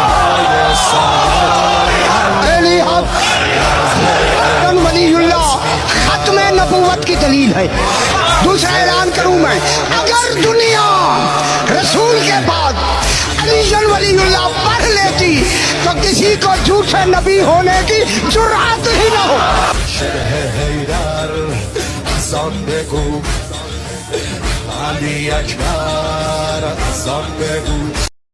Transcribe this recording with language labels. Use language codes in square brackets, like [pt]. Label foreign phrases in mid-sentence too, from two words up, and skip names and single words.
[ar] علی ولی اللہ [ur] ختم نبوت کی دلیل ہے۔ دوسرا اعلان کروں میں، اگر دنیا رسول کے بعد [ar] علی ولی اللہ [ur] پڑھ لیتی تو کسی کو جھوٹے نبی ہونے کی جرأت ہی نہ ہو۔ [fa] شرح حیدر ازاد بگو علی اکبر ازاد بگو